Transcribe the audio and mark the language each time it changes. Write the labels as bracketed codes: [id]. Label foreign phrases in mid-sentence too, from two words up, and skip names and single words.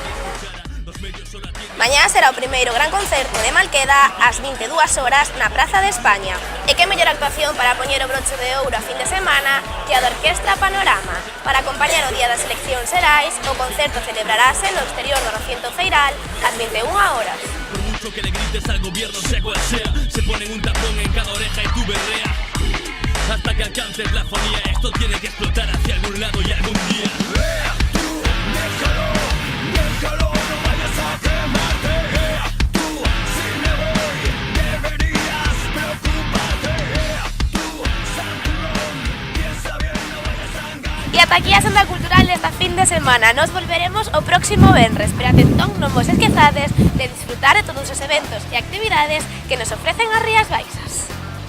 [gl] Mañá será o primeiro gran concerto de Malqueda ás 22 horas na Praza de España. E que mellor actuación para poñer o broche de ouro a fin de semana que a da Orquestra Panorama. Para acompañar o día das eleccións xerais, o concerto celebrarase no exterior do recinto feiral ás 21 horas. [es] Por mucho que le grites al gobierno, sea cual sea, se ponen un tapón en cada oreja y tú berrea. Hasta que alcances la fonía, esto tiene que explotar hacia algún lado y algún día. Déjalo, no vayas a quemarte. Tú, si me voy, deberías preocuparte. Tú, Santurrón, piensa bien, no vayas a engañar. [gl] E ata aquí a senda cultural desta fin de semana. Nos volveremos o próximo venres, pero atentón non vos esquezades de disfrutar de todos os eventos e actividades que nos ofrecen as Rías Baixas.